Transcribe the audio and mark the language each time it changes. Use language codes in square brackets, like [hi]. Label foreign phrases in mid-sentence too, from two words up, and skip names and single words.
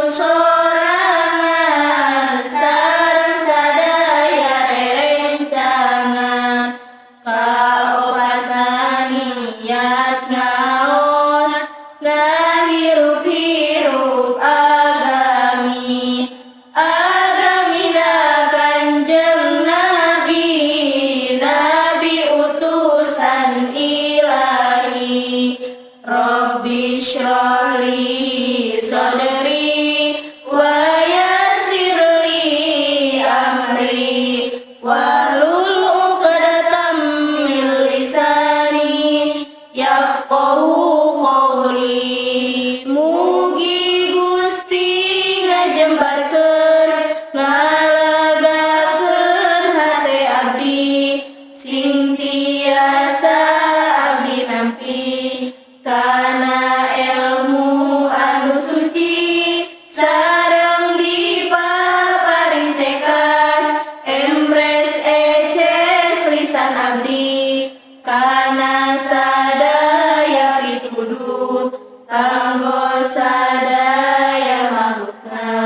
[su] sorangan sareng sadaya rerencangan kaoparna niat ngaos ngahirup-hirup agamina Kanjeng Nabi utusan ilahi Rabbi [ar] اشرح لي صدري ويسر لي أمري واحلل عقدة من لساني يفقهوا قولي. [su] Mugi Gusti ngajembarkeun ngalagakeun hate abdi sing tiasa abdi nampi kana ilmu anu suci sareng dipaparing cekas emres eces lisan abdi kana sadaya pituduh kanggo sadaya makhlukna.